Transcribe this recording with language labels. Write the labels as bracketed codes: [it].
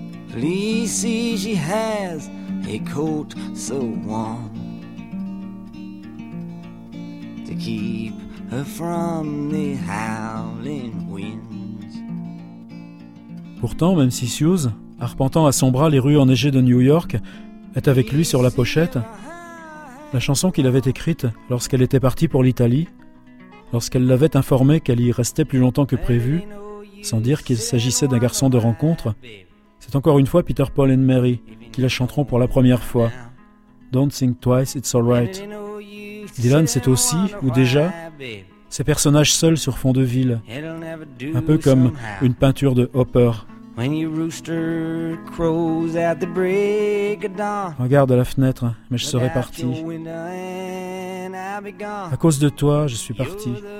[en] Please see she has a coat so warm to keep her from the howling winds. [fr] Pourtant, même si Suze, arpentant à son bras les rues enneigées de New York, est avec lui sur la pochette, La chanson qu'il avait écrite lorsqu'elle était partie pour l'Italie, lorsqu'elle l'avait informé qu'elle y restait plus longtemps que prévu, sans dire qu'il s'agissait d'un garçon de rencontre, c'est encore une fois Peter, Paul and Mary qui la chanteront pour la première fois. [en] Don't think twice, it's alright. [fr] Dylan, c'est aussi, ou déjà, ses personnages seuls sur fond de ville, un peu comme une peinture de Hopper. [en] When your rooster crows at the break of dawn. [fr] Regarde à la fenêtre, mais je serai parti. À cause de toi, je suis parti.